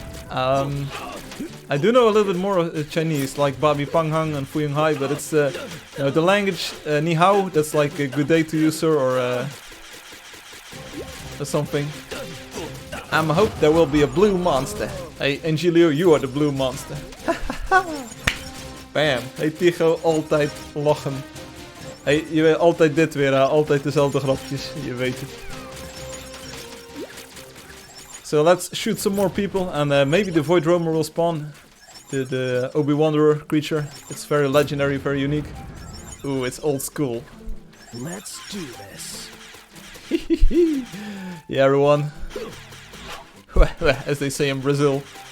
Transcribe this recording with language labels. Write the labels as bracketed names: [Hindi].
[English] I do know a little bit more of Chinese, like Babi Panghang and Fuying Hai, but it's you know, the language Ni Hao, that's like a good day to you, sir, or something. I hope there will be a blue monster. Hey, Angelio, you are the blue monster. Bam. [Dutch] Hey Tycho, altijd lachen. Hey, je weet altijd dit weer, altijd dezelfde grapjes, je weet het. [English] So let's shoot some more people, and maybe the Void Roamer will spawn. The Obi-Wanderer creature. It's very legendary, very unique. Ooh, it's old school. Let's do this. Yeah, everyone. As they say in Brazil.